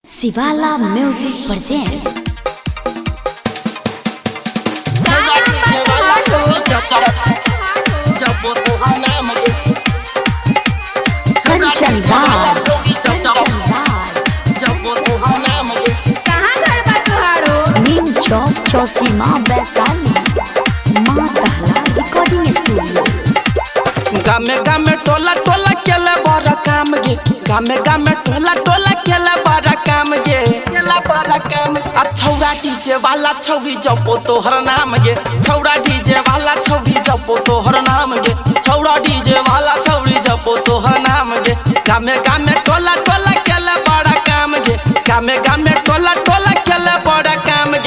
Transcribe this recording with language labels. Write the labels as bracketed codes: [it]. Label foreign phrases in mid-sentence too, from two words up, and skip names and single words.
[en] शिवाला music present कंचन राज नीम चौक चौसीमा वैशाली माँ तहला recording studio. [mai] गामे गामे टोला टोला केला बड़ा काम गे, गामे गामे टोला टोला केला बड़ा काम गे, केला बड़ा काम गे। आ छौरा डीजे वाला छौरी जपो तोहर नाम गे, छौरा डीजे वाला छौरी जपो तोहर नाम गे, छौरा डीजे वाला छौरी जपो तोहर नाम गे। गामे गामे टोला टोला केला बड़ा काम गे, गामे गामे टोला टोला केला बड़ा काम गे।